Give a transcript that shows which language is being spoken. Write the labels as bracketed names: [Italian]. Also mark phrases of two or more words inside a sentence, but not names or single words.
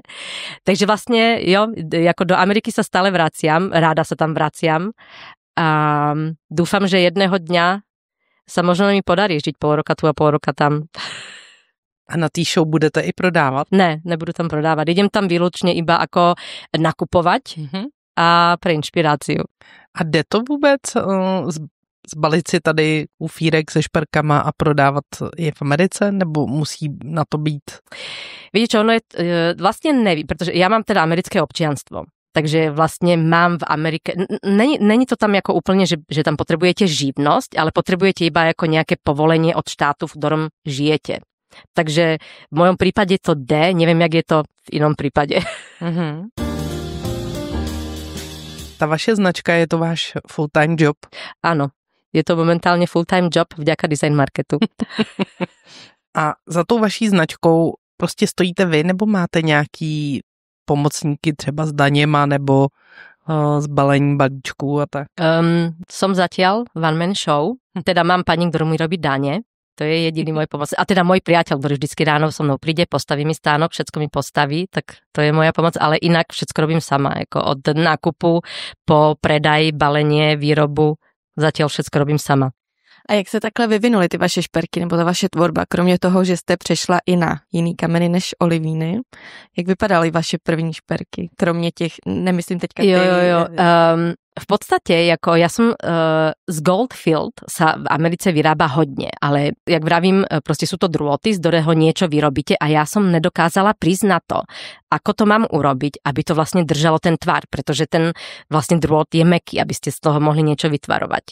[Slovak] Takže vlastne, ako do Ameriky sa stále vraciam, ráda sa tam vraciam a dúfam, že jedného dňa sa možno mi podarí žiť pol roka tu a pol roka tam. [Czech] A na té show budete i prodávat? Ne, nebudu tam prodávat. [Slovak] Idem tam výlučne iba ako nakupovať a pre inšpiráciu. [Czech] A jde to vůbec zbalit si tady ufírek se šperkama a prodávat je v Americe, nebo musí na to být? [Slovak] Viete čo, ono je, vlastne nevím, pretože ja mám teda americké občianstvo, takže vlastne mám v Amerike, není to tam ako úplne, že tam potrebujete živnosť, ale potrebujete iba ako nejaké povolenie od štátu, v ktorom žijete. Takže v mojom prípade to D, neviem, jak je to v inom prípade. [Czech] Ta vaše značka, je to váš [English] full-time job? [Slovak] Áno. Je to momentálne [English] full-time job [Slovak] vďaka design marketu. [Czech] A za tou vaší značkou prostě stojíte vy, nebo máte nějaký pomocníky třeba s daněma, nebo s balením balíčků a tak? [Slovak] Som zatiaľ [English] one man show, [Slovak] teda mám pani, ktorú mi robí dane, to je jediný môj pomoc. A teda môj priateľ, ktorý vždycky ráno so mnou príde, postaví mi stánok, všetko mi postaví, tak to je moja pomoc, ale inak všetko robím sama, ako od nákupu po predaj, balenie, výrobu. Zatiaľ všetko robím sama. [Czech] A jak se takhle vyvinuly ty vaše šperky nebo ta vaše tvorba, kromě toho, že jste přešla i na jiný kameny než olivíny? Jak vypadaly vaše první šperky? Kromě těch, nemyslím teďka ty... [Slovak] V podstate, ako ja som z Goldfield sa v Americe vyrába hodne, ale jak vravím, proste sú to drôty, z ktorého niečo vyrobíte a ja som nedokázala prísť na to, ako to mám urobiť, aby to vlastne držalo ten tvar, pretože ten vlastne drôt je mäkký, aby ste z toho mohli niečo vytvarovať.